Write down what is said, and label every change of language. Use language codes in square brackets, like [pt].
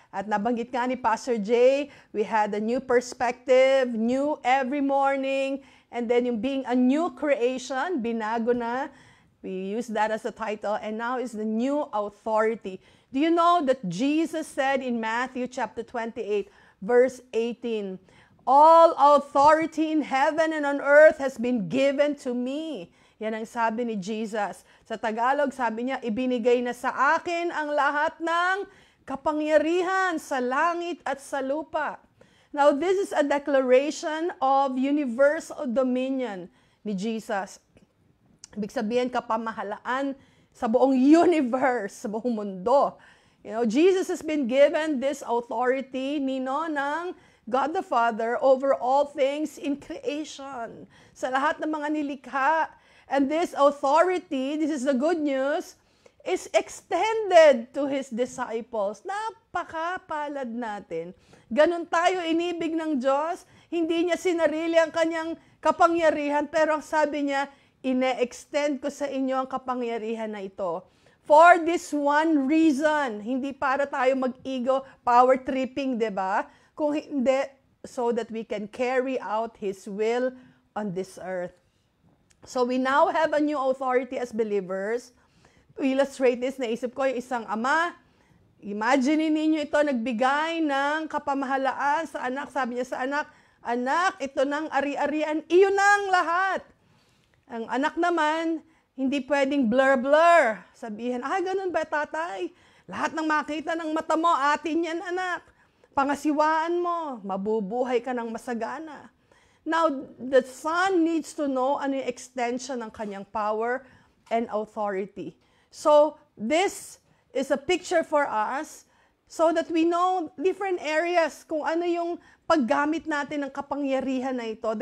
[tl] At nabanggit nga ni Pastor Jay, [en] we had a new perspective, new every morning, and then yung being a new creation, [tl] binago na. [en] We use that as a title, and now is the new authority. Do you know that Jesus said in Matthew chapter 28, verse 18, all authority in heaven and on earth has been given to me. [tl] Yan ang sabi ni Jesus. Sa Tagalog, sabi niya, ibinigay na sa akin ang lahat ng kapangyarihan sa langit at sa lupa. [en] Now, this is a declaration of universal dominion ni Jesus. [tl] Ibig sabihin, kapamahalaan sa buong universe, sa buong mundo. [en] You know, Jesus has been given this authority, ng God the Father over all things in creation. [tl] Sa lahat ng mga nilikha. [en] And this authority, this is the good news, is extended to His disciples. [tl] Napakapalad natin. Ganon tayo inibig ng Diyos. Hindi niya sinarili ang kanyang kapangyarihan, pero ang sabi niya, ine-extend ko sa inyo ang kapangyarihan na ito. [en] For this one reason, [tl] hindi para tayo mag-ego, power tripping, diba? [en] Kung hindi, so that we can carry out His will on this earth. So we now have a new authority as believers. To illustrate this, naisip ko yung isang ama. [tl] Imagine ninyo ito, nagbigay ng kapamahalaan sa anak. Sabi niya sa anak, anak, ito ng ari-arian, iyon ang lahat. Ang anak naman, hindi pwedeng blur-blur. Sabihin, ganun ba tatay? Lahat ng makita ng mata mo, atin yan anak. Pangasiwaan mo, mabubuhay ka ng masagana. [en] Now, the son needs to know ano yung extension ng kanyang power and authority. So, this is a picture for us so that we know different areas [tl] kung ano yung paggamit natin ng kapangyarihan na ito.